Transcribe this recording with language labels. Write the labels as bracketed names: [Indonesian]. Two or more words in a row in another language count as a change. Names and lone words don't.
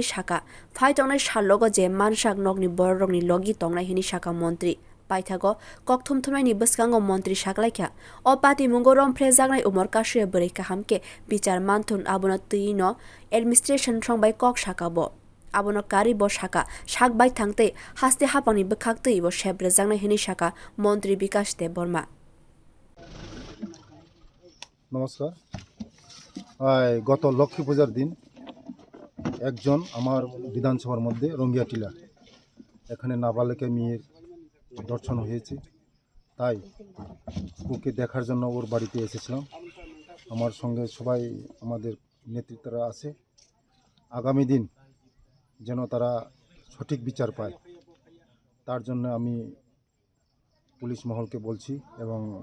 [Kok Borok] saka phai tongnai salogo je mansak nogni borok ni logi tongnai hini saka mantri paithago kok thumthumnai ni bwskango mantri saklaikha o pati mungo rom phrejangnai umor kashriya bari kahamke bichar manthun abono tuino administration thongbai kok sakabo abono kari bo saka sakbai thangte haste hapangni bwkhakte bo shebrjangnai hini saka mantri Vikas Debbarma [Bangla] নমস্কার গত লক্ষ্মী পূজার দিন একজন আমার বিধানসভার মধ্যে রঙ্গিয়া টিলা এখানে নাবালিকা মেয়ের দর্শন হয়েছে তাই ওকে দেখার জন্য ওর বাড়িতে এসেছিলাম আমার সঙ্গে সবাই আমাদের নেতৃত্বরা আছে আগামী দিন যেন তারা সঠিক বিচার পায় তার জন্য আমি পুলিশ মহলকে বলছি এবং